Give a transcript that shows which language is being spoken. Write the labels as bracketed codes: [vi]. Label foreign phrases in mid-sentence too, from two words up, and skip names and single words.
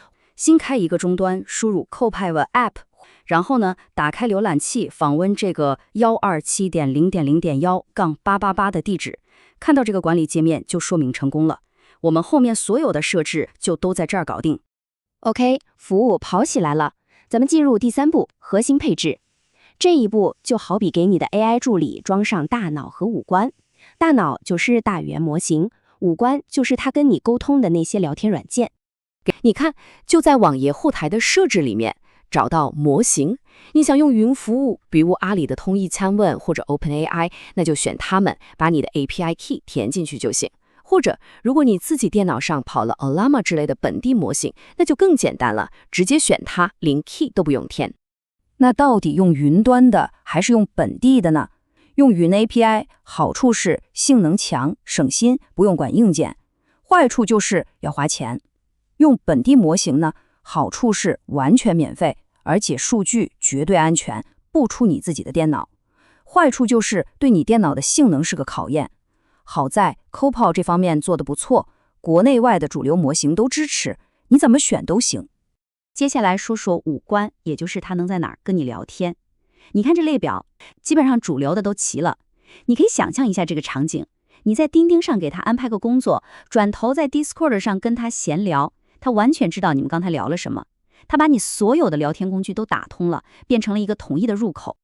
[zh] 新開一個終端，輸入 Copilot App， 然後呢，打開瀏覽器，訪問這個 127.0.0.1-888 的地址，看到這個管理界面就說明成功了。我們後面所有的設置就都在這兒搞定。OK，服務跑起來了，咱們進入第3步，核心配置。這一步就好比給你的 AI 助理裝上大腦和五官，大腦就是大語言模型，五官就是它跟你溝通的那些聊天軟件。你看，就在網頁後台的設置裡面找到模型，你想用雲服務，比如阿里的通義參問或者 OpenAI， 那就選它們，把你的 [en] API key [zh] 填進去就行。或者如果你自己電腦上跑了 Llama 之類的本地模型，那就更簡單了，直接選它，連 key 都不用填。那到底用雲端的還是用本地的呢？用雲 API 好處是性能強、省心，不用管硬件；壞處就是要花錢。用本地模型呢，好處是完全免費，而且數據絕对安全，不出你自己的電腦。壞處就是對你電腦的性能是個考驗。好在 Copilot 這方面做得不錯，國內外的主流模型都支持，你怎麼選都行。接下来說說五官，也就是它能在哪兒跟你聊天。你看這列表，基本上主流的都齊了。你可以想象一下这個場景，你在釘釘上給他安排個工作，轉頭在 Discord 上跟他閒聊，他完全知道你們剛才聊了什麼，他把你所有的聊天工具都打通了，變成了一個統一的入口。